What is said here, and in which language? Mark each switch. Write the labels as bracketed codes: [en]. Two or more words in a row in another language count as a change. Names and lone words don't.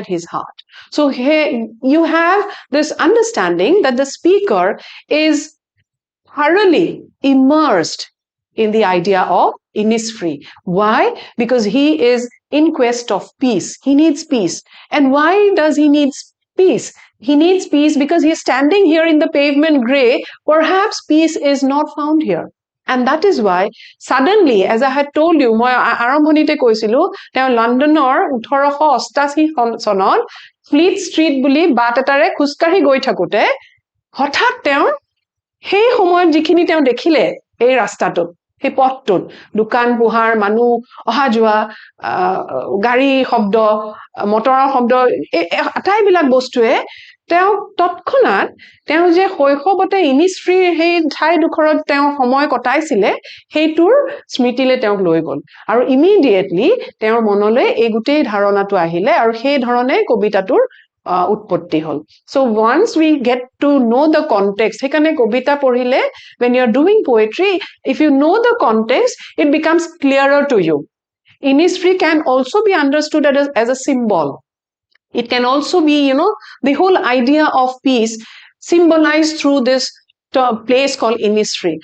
[en] his heart so here you have this understanding that the speaker is thoroughly immersed in the idea of Innisfree why because he is in quest of peace he needs peace and why does he need peace he needs peace because he is standing here in the pavement gray perhaps peace is not found here and that is why suddenly as I had told you [as] মই আৰম্ভণিতে কৈছিলো তেওঁ লণ্ডনৰ 1888 চনত ফ্লিট ষ্ট্ৰীট বুলি বাট এটাৰে খুস্কাহি গৈ থাকোতে হঠাৎ তেওঁ সেই সময়ত যিখিনি তেওঁ দেখিলে এই ৰাস্তাটোত সেই পথটোত দোকান পোহাৰ মানুহ অহা যোৱা গাড়ী শব্দ মটৰৰ শব্দ আটাইবিলাক বস্তুৱে তেওঁ তৎক্ষণাত তেওঁ যে শৈশৱতে Innisfree সেই ঠাই দুখৰত তেওঁ সময় কটাইছিলে সেইটোৰ স্মৃতিলে তেওঁক লৈ গল আৰু ইমিডিয়েটলি তেওঁৰ মনলৈ এই গোটেই ধাৰণাটো আহিলে আৰু সেই ধৰণে কবিতাটোৰ উৎপত্তি হল [en] so once we get to know the context [as] সেইকাৰণে কবিতা পঢ়িলে [en] when you are doing poetry if you know the context it becomes clearer to you Innisfree can also be understood as a symbol it can also be the whole idea of peace symbolized through this place called Innisfree.